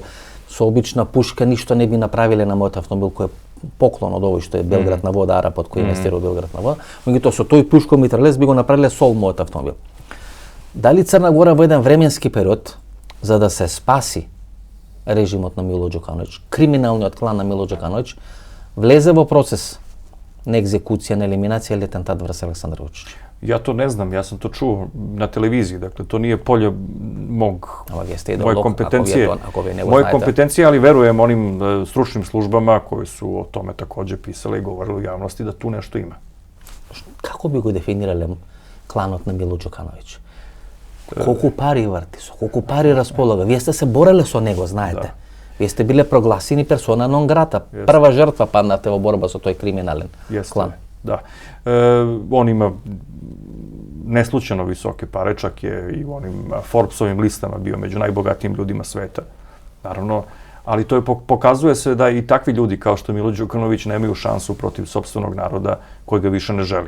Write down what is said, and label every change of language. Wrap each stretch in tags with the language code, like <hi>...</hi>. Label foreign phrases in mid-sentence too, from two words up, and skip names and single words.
<mk>Со обична пушка ништо не би направиле на мојот автомобил кој е поклон од овој што е Белград на вода, Арапот кој инвестира Белград на вода, меѓутоа со тој пушко митралес би го направиле сол мојот автомобил. Дали Црна Гора во еден временски период, за да се спаси режимот на Мило Ѓукановиќ, криминалниот клан на Мило Ѓукановиќ, влезе во процес на екзекуција, на елиминација или атентат врз Александар Вучич?</mk> <sr>Ja to ne znam, ja sam to čuo na televiziji, dakle to nije polje moje kompetencije. Moje kompetencije, ali verujem onim stručnim službama koji su o tome takođe pisali i govorili u javnosti da tu nešto ima.</sr> <mk>Како би го дефинирале кланот на Мило Ѓукановиќ? Колку пари врти, со колку пари располага? Вие сте се бореле со него, знаете. Да. Вие сте биле прогласени</mk> <la>persona non grata.</la> <mk>Прва жртва паднате во борба со тој криминален клан.</mk> <sr>Da. On ima neslučajno visoke pare, čak je i u onim Forbesovim listama bio među najbogatijim ljudima sveta. Naravno, ali to pokazuje se da i takvi ljudi kao što Milo Đukanović nemaju šansu protiv sopstvenog naroda koji ga više ne želi.</sr>